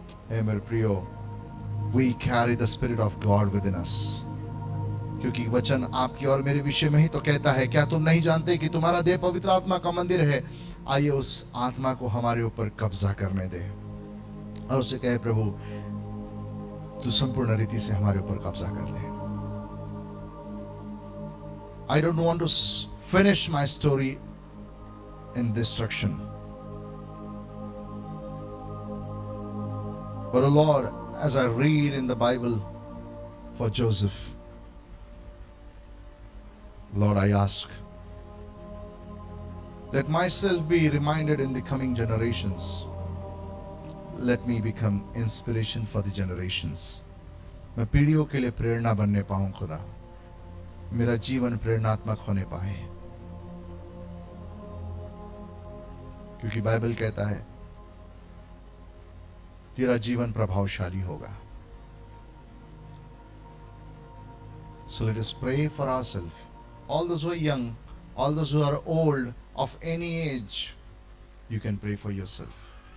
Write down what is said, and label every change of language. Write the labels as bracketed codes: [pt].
[hi] हे मेरे प्रियो, [en] we carry the spirit of God within us, [hi] क्योंकि वचन आपकी और मेरे विषय में ही तो कहता है, क्या तुम नहीं जानते कि तुम्हारा देह पवित्र आत्मा का मंदिर है। आइए उस आत्मा को हमारे ऊपर कब्जा करने दे और उसे कहे, प्रभु तू संपूर्ण रीति से हमारे ऊपर कब्जा कर ले। [en] I don't want to finish my story in destruction, but oh Lord, as I read in the Bible for Joseph, Lord, I ask, let myself be reminded in the coming generations. Let me become inspiration for the generations. [hi] मैं पीढ़ियों के लिए प्रेरणा बनने पाऊं खुदा, मेरा जीवन प्रेरणात्मक होने पाए, क्योंकि बाइबल कहता है तेरा जीवन प्रभावशाली होगा। [en] So let us pray for ourselves. All those who are young, all those who are old, of any age, you can pray for yourself.